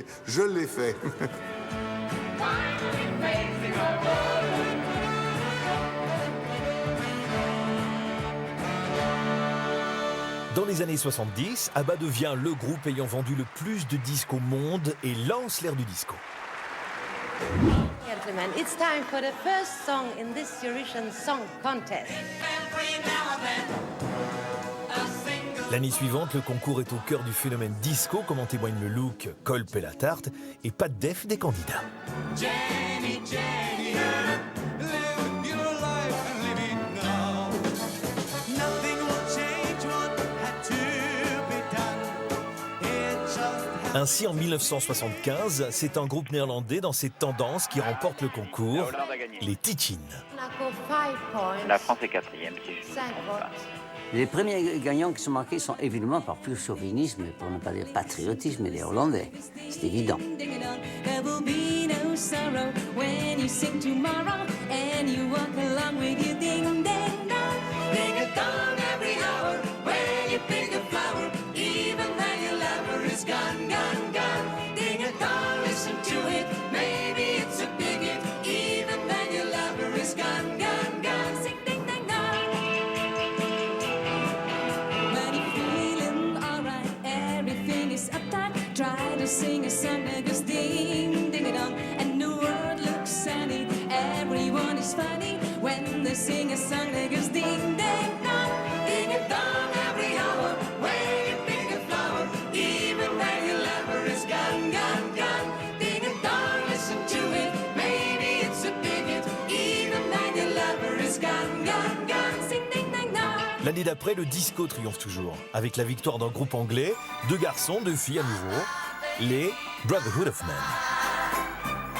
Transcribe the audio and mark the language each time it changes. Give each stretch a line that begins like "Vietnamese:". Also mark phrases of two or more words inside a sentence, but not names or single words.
French: Je l'ai fait. Dans les années 70, ABBA devient le groupe ayant vendu le plus de disques au monde et lance l'ère du disco.
English: Gentlemen, it's time for the first song in this Eurovision Song Contest.
French: L'année suivante, le concours est au cœur du phénomène disco, comme en témoigne le look, Colp et la tarte, et pas de def des candidats.
English: Jenny, Jenny, live your life and live it now. Nothing will change what had to be done. It just
French: Ainsi, en 1975, c'est un groupe néerlandais dans cette tendance qui remporte le concours, les Tichin. La France est 4e, si je ne me trompe pas. Les premiers gagnants qui sont marqués sont évidemment par pur chauvinisme, pour ne pas dire patriotisme, les Hollandais. C'est évident.
English: There will be no sorrow when you sing tomorrow and you walk along with your ding ding dong. Ding a dong every hour when you pick a flower, even when your lover is gone, gone, gone. Ding a dong, listen to it, maybe it's a big hit, even when your lover is gone, gone, gone. Sing ding ding dong. When you're feeling alright, everything is uptight. Try to sing a song that goes ding ding dong, and the world looks sunny. Everyone is funny when they sing a song that goes ding ding dong, ding a dong every hour. When you pick a flower, even when your lover is gone, gone, gone. Ding a dong, listen to it, maybe it's a big hit, even when your lover is gone, gone, gone. Sing ding ding dong.
French: L'année d'après, le disco triomphe toujours, avec la victoire d'un groupe anglais, 2 garçons, 2 filles à nouveau, les Brotherhood of Men.